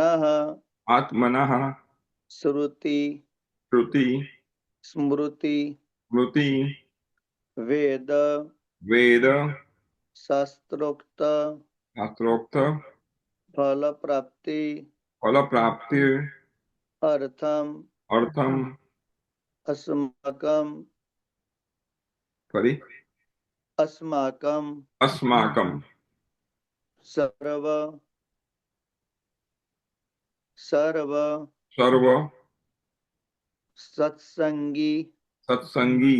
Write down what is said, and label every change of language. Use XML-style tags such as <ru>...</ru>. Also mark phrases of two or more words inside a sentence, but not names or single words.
<sa>આત્મનઃ શ્રુતિ શ્રુતિ સ્મૃતિ સ્મૃતિ વેદ વેદ શાસ્ત્રોક્ત શાસ્ત્રોક્ત फल प्राप्ति फल प्राप्ति અર્થમ અર્થમ અસ્માકમ</sa> <gu>ફરી</gu> <sa>અસ્માકમ અસ્માકમ सर्व सर्व સર્વ સત્સંગી સત્સંગી</sa>